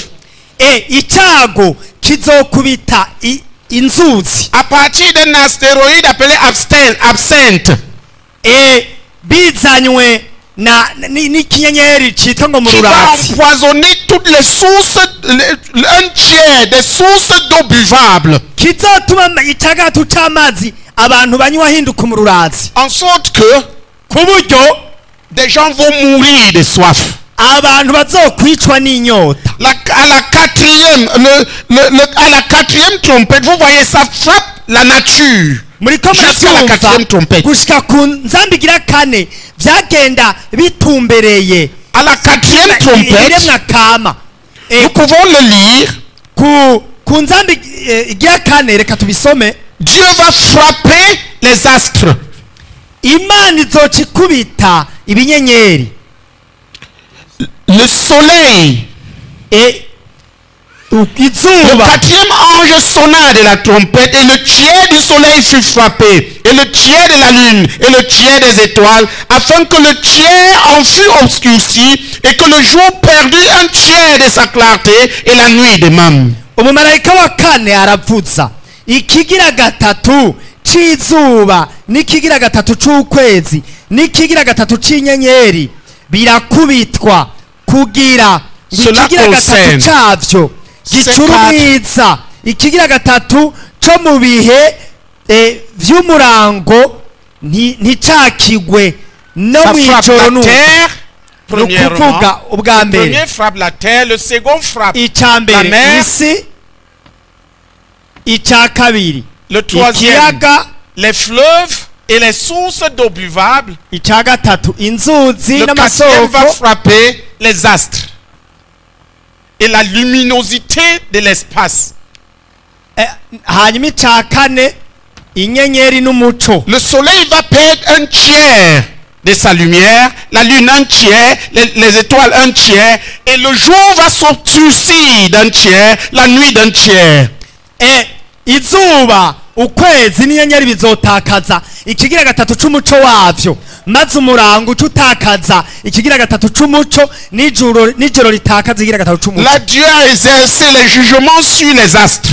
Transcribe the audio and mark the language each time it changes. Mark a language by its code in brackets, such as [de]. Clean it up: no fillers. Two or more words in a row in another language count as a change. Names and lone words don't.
[rn] icago kizokubita inzuzi, [fr] À partir d'un astéroïde appelé Absinthe. [rn] bizanywe n'ikinyenyeri citwa ngo [fr] Qui va [rn] mururazi, [fr] empoisonner toutes les sources, un tiers des sources d'eau buvable. [rn] kizotuma ica gatatu c'amazi abantu banywa ahinduka umururazi, [fr] En sorte que [rn] ku buryo [fr] des gens vont mourir de soif. [rn] abantu bazokwicwa n'inyota. [fr] À la quatrième trompette, vous voyez, ça frappe la nature. [rn] muriko [fr] Jusqu'à la quatrième [rn] muravyumva [fr] trompette. [rn] gushika ku nzamba igira kane vyagenda bitumbereye [fr] À la quatrième trompette, [rn] ibiremwa kama. [fr] nous pouvons le lire. [rn] ku nzamba igira kane, reka tubisome. [fr] Dieu va frapper les astres. [rn] imana izoca ikubita ibinyenyeri, [fr] Le soleil. Le [rn] izuba. [fr] quatrième ange sonna de la trompette et le tiers du soleil fut frappé et le tiers de la lune et le tiers des étoiles afin que le tiers en fût obscurci et que le jour perdît un tiers de sa clarté et la nuit de même. [rn] umumarayika wa kane aravuza, ikigira gatatu c'izuba n'ikigira gatatu c'ukwezi n'ikigira gatatu c'inyenyeri birakubitwa kugira ngo [fr] Cela [rn] ikigira gatatu [fr] concerne [rn] cyavyo gicura umwiza ikigira gatatu co mu bihe vy'umurango nticakigwe no [fr] ça frappe [rn] mw'ijoro [fr] la terre, [rn] ni ukuvuga [fr] premièrement. [rn] ubwa [fr] Le [rn] mbere [fr] premier frappe la terre, le second frappe [rn] icya [fr] la [rn] mbere [fr] mer, [rn] isi icya kabiri [fr] le troisième, [rn] ikiyaga [fr] les fleuves et les sources d'eau buvable. [rn] icya gatatu inzuzi [fr] Le quatrième va [rn] n'amasoko [fr] frapper les astres et la luminosité de l'espace. [rn] hanyuma icya kane inyenyeri n'umuco. [fr] Le soleil va perdre un tiers de sa lumière, la lune un tiers, les étoiles un tiers, et le jour va s'obscurcir d'un tiers, la nuit d'un tiers. [rn] Izuba ukwezi n'inyenyeri bizotakaza ikigira gatatu c'umuco wavyo, maze umurango utakaza ikigira gatatu c'umuco, n'ijoro litakaza ikigira gatatu c'umuco. [fr] Là, Dieu a exercé les jugements sur les astres.